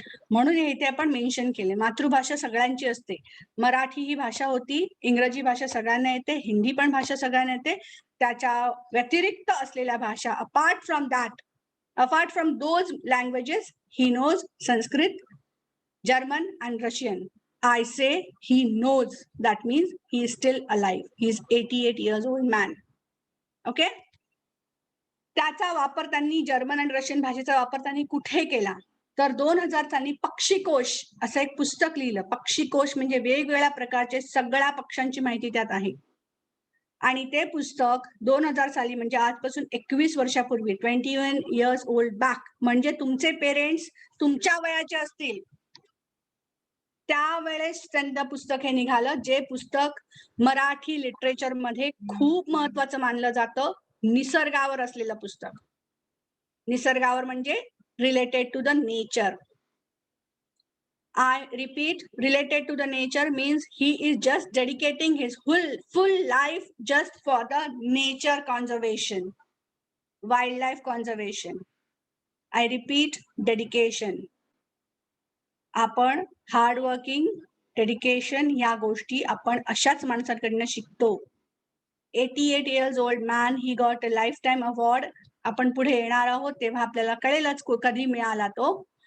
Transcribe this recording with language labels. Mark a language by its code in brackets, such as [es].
[mr] म्हणून हे इथे आपण मेन्शन केले. मातृभाषा सगळ्यांची असते. मराठी ही भाषा होती, इंग्रजी भाषा सगळ्यांना येते, हिंदी पण भाषा सगळ्यांना येते. त्याच्या व्यतिरिक्त असलेल्या भाषा, [en] Apart from those languages, he knows Sanskrit, German and Russian. I say he knows, that means he is still alive. He is 88 years old man. Okay? [mr] त्याचा वापर त्यांनी, जर्मन आणि रशियन भाषेचा वापर त्यांनी कुठे केला? तर 2000 साली पक्षीकोश असं एक पुस्तक लिहिलं. पक्षीकोश म्हणजे वेगवेगळ्या प्रकारचे सगळ्या पक्ष्यांची माहिती त्यात आहे. आणि ते पुस्तक 2000 साली म्हणजे आजपासून 21 वर्षापूर्वी, [en] 21 years old back, [mr] म्हणजे तुमचे पेरेंट्स तुमच्या वयाचे असतील त्यावेळेस त्यांचं पुस्तक हे निघालं, जे पुस्तक मराठी लिटरेचर मध्ये खूप महत्वाचं मानलं जातं. निसर्गावर असलेलं पुस्तक. निसर्गावर म्हणजे [en] Related to the nature. I repeat, related to the nature means he is just dedicating his full life just for the nature conservation, wildlife conservation. I repeat, dedication. [mr] आपण हार्ड वर्किंग, डेडिकेशन या गोष्टी आपण अशाच माणसांकडनं शिकतो. [en] 88 years old man, he got a life time award. [mr] आपण पुढे येणार आहोत तेव्हा आपल्याला कळेलच कधी मिळाला तो.